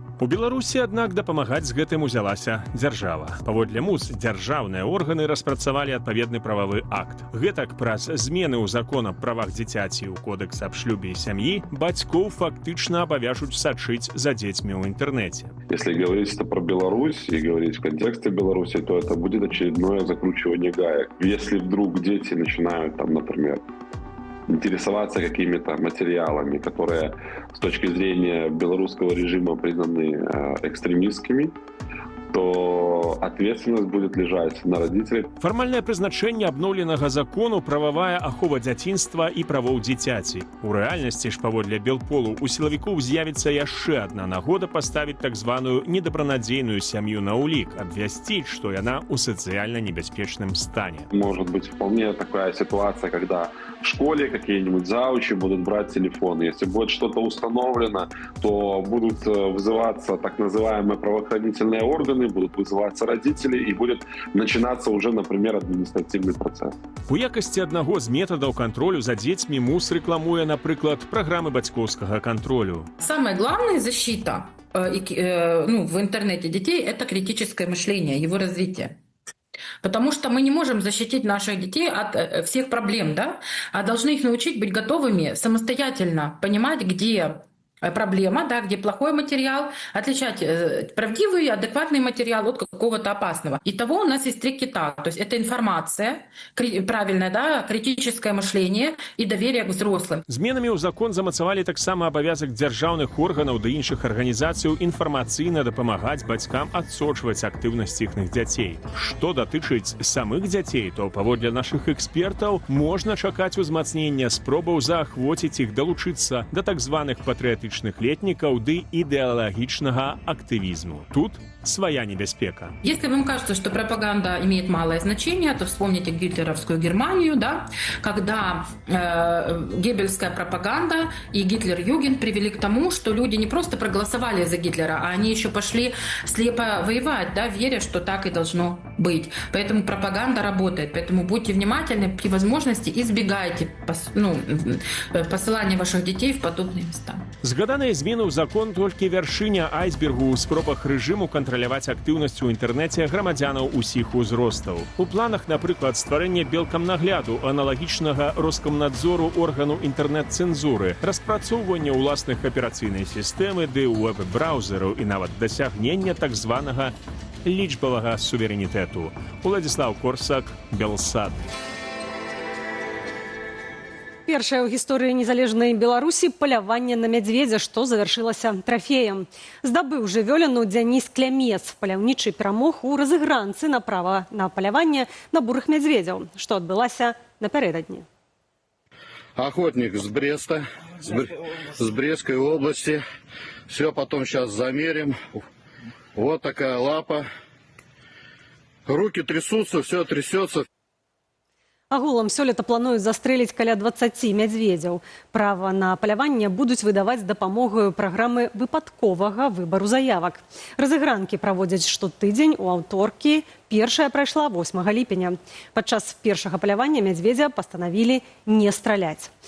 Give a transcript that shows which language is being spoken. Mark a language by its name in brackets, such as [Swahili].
[Belarusian] У Беларусі, аднак, дапамагаць з гэтым узялася дзяржава. Паводле МУЗ, дзяржаўныя органы распрацавалі адпаведны прававы акт. Гэтак, праз змены ў закон аб правах дзіцяці ў кодекс аб шлюбе і сям'і, бацькоў фактычна абавяжуць сачыць за дзецьмі ў інтэрнэце. [Russian] Если говорить про Беларусь и говорить в контексте Беларуси, то это будет очередное закручивание гаек. Если вдруг дети начинают, там, например, интересоваться какими-то материалами, которые с точки зрения белорусского режима признаны экстремистскими, то ответственность будет лежать на родителей. [Belarusian] Фармальнае прызначэнне абноўленага закону прававая ахова дзяцінства і правоў дзіцяці. У рэальнасці ж, паводле Белполу, у сілавікоў з'явіцца яшчэ адна нагода паставіць так званую недабранадзейную сям'ю на ўлік, абвясціць, што яна ў сацыяльна небяспечным стане. [Russian] Может быть вполне такая ситуация, когда в школе какие-нибудь заучи будут брать телефон. Если будет что-то установлено, то будут вызываться так называемые правоохранительные органы, будут вызываться родители, и будет начинаться уже, например, административный процесс. [Belarusian] У якасці аднаго з метадаў кантролю за дзецьмі МУЗ рэкламуе, напрыклад, праграмы бацькоўскага кантролю. [Russian] Самая главная защита в интернете детей – это критическое мышление, его развитие. Потому что мы не можем защитить наших детей от всех проблем, да? А должны их научить быть готовыми самостоятельно понимать, где проблема, да, где плохой материал, отличать правдивый, адекватный материал от какого-то опасного. Итого у нас есть 3 кита. То есть это информация, правильное, да, критическое мышление и доверие к взрослым. [Belarusian] Зменамі ў закон замацавалі таксама абавязак дзяржаўных органаў ды іншых арганізацыяў інфармацыйна дапамагаць бацькам адсочваць актыўнасць іхных дзяцей. Што датычыць самых дзяцей, то паводле нашых экспертаў можна чакаць узмацнення спробаў заахвоціць іх далучыцца да так званых патрыятычных летнікаў ды ідэалагічнага актывізму. Тут своя небяспека. [Russian] Если вам кажется, что пропаганда имеет малое значение, то вспомните гитлеровскую Германию, да, когда геббельская пропаганда и Гитлер-Югент привели к тому, что люди не просто проголосовали за Гитлера, а они еще пошли слепо воевать, да, веря, что так и должно быть. Поэтому пропаганда работает. Поэтому будьте внимательны, при возможности избегайте посылания ваших детей в подобные места. [Belarusian] Згаданыя змены ў закон толькі вяршыня айсбергу ў спробах рэжыму кантраляваць актыўнасць у інтэрнэце грамадзянаў усіх узростаў. У планах, напрыклад, стварэння белкамнагляду, аналагічнага Роскомнадзору органу інтэрнэт-цэнзуры, распрацоўвання ўласных аперацыйнай сістэмы ды вэб-браўзераў і нават дасягнення так званага лічбавага суверэнітэту. Уладзіслаў Корсак, Белсат. Першае ў гісторыі незалежнай Беларусі паляванне на мядзведзя, што завяршылася трафеем. Здабыў жывёліну Дзяніс Клямец. Паляўнічы перамог у разыгранцы на права на паляванне на бурых мядзведзяў, што адбылася напярэдадні. [Russian] Охотник с Бреста, с Брестской области. Все потом сейчас замерим. Вот такая лапа. Руки трясутся, все трясется. [Belarusian] Агулам сёлета плануюць застрэліць каля 20 мядзведзяў. Права на паляванне будуць выдаваць з дапамогаю праграмы выпадковага выбару заявак. Разыгранкі праводзяць штотыдзень у аўторкі. Першая прайшла 8 ліпеня. Падчас першага палявання мядзведзя пастанавілі не страляць.